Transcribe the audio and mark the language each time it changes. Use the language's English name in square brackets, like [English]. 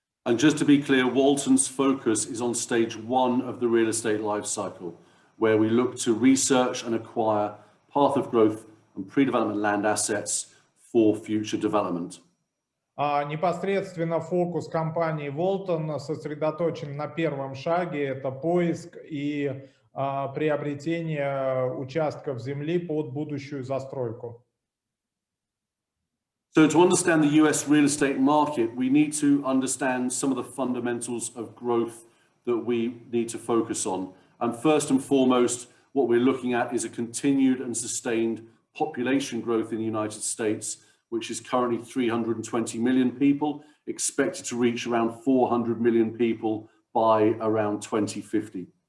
[English] And just to be clear, Walton's focus is on stage 1 of the real estate life cycle, where we look to research and acquire path of growth and pre-development land assets for future development. [Russian] Непосредственно фокус компании Walton сосредоточен на первом шаге, это поиск и приобретение участков земли под будущую застройку. [English] So to understand the US real estate market, we need to understand some of the fundamentals of growth that we need to focus on. And first and foremost, what we're looking at is a continued and sustained population growth in the United States, which is currently 320 million people, expected to reach around 400 million people by around 2050.